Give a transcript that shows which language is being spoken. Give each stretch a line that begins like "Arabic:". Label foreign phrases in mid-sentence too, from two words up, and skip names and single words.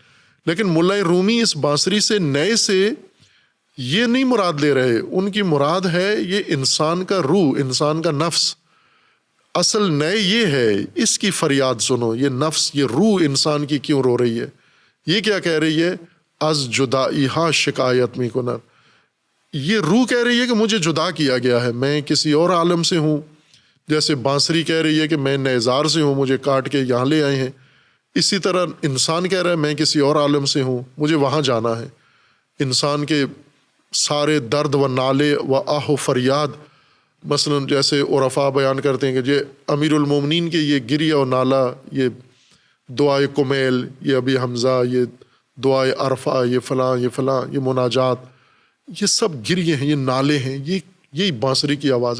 Urdu: لیکن ملا رومی اس بانسری سے نئے سے یہ نہیں مراد لے رہے، ان کی مراد ہے یہ انسان کا روح، انسان کا نفس. اصل نئے یہ ہے، اس کی فریاد سنو، یہ نفس، یہ روح انسان کی کیوں رو رہی ہے. یہ کیا کہہ رہی ہے؟
Persian: از جدائی ہا شکایت می کند.
Urdu: یہ روح کہہ رہی ہے کہ مجھے جدا کیا گیا ہے، میں کسی اور عالم سے ہوں. جیسے بانسری کہہ رہی ہے کہ میں نیزار سے ہوں، مجھے کاٹ کے یہاں لے آئے ہیں، اسی طرح انسان کہہ رہا ہے میں کسی اور عالم سے ہوں، مجھے وہاں جانا ہے. انسان کے سارے درد و نالے و آہ و فریاد، مثلا جیسے عرفاء بیان کرتے ہیں کہ یہ امیر المومنین کے یہ گریہ و نالہ، یہ دعائے کمیل، یہ ابی حمزہ، یہ دعائے عرفہ، یہ فلاں یہ فلاں، یہ مناجات، یہ سب گریے ہیں، یہ نالے ہیں، یہی بانسری کی آواز ہے.